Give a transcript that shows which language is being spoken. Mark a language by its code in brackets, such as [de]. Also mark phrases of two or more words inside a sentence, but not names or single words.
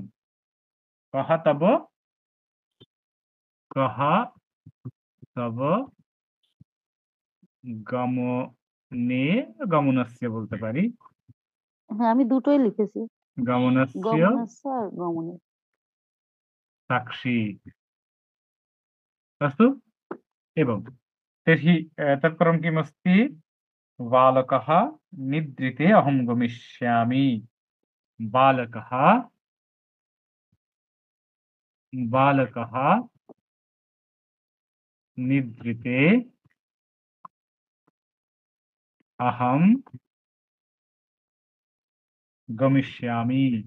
[sa] কহা তব গমনে, গমনস্য [bn] বলতে পারি। হ্যাঁ আমি দুটোই লিখেছি, গমনস্য আর গমনে সাক্ষী। [sa] अस्तु एवं तर्हि तत्परं किमस्ति? बालकः निद्रिते अहं गमिष्यामि। बालकः निद्रिते अहं गमिष्यामि।